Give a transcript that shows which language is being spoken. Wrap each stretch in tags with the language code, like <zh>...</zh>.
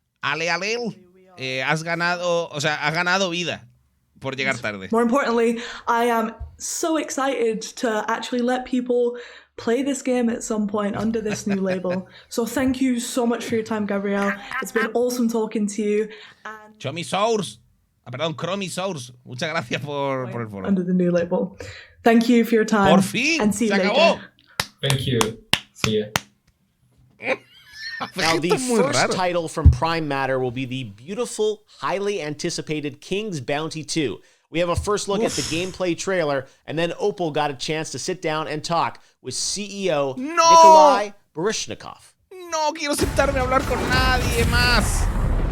<es>Has ganado vida por llegar tarde.</es> <en>More importantly, I am so excited to actually let people play this game at some point under this new label. So thank you so much for your time, Gabriel. It's been awesome talking to you. Chromisaurus.</en> <es>Muchas gracias por el follow.</es> <en>Under the new label. Thank you for your time.</en> <es>Por fin,</es> <en>and see you</en> <es>se</es> <en>later.</en> <es>acabó.</es> <en>Thank you. See you. Now, the first title from Prime Matter will be the beautiful, highly anticipated King's Bounty 2. We have a first look at the gameplay trailer, and then Opal got a chance to sit down and talk with CEO Nikolai Baryshnikov.</en> <es>No quiero sentarme a hablar con nadie más.</es>